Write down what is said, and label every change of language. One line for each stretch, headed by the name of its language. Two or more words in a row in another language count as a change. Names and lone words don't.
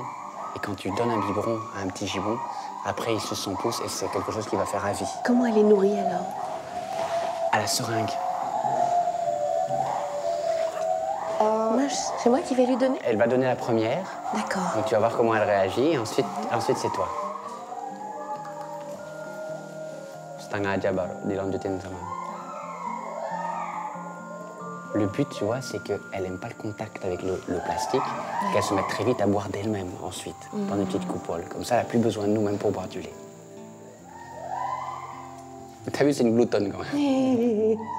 French: Et quand tu donnes un biberon à un petit gibbon, après il suce son pouce et c'est quelque chose qui va faire à vie. Comment elle est nourrie alors? à la seringue. C'est moi qui vais lui donner? Elle va donner la première. D'accord. Donc tu vas voir comment elle réagit. Ensuite c'est toi.
Indonesian: Setengah aja baru dilanjutin sama.
French: Le but, tu vois, c'est qu'elle n'aime pas le contact avec le plastique, qu'elle se mette très vite à boire d'elle-même ensuite, dans des petites coupoles. Comme ça, elle n'a plus besoin de nous même pour boire du lait. T'as vu, c'est une gloutonne quand même.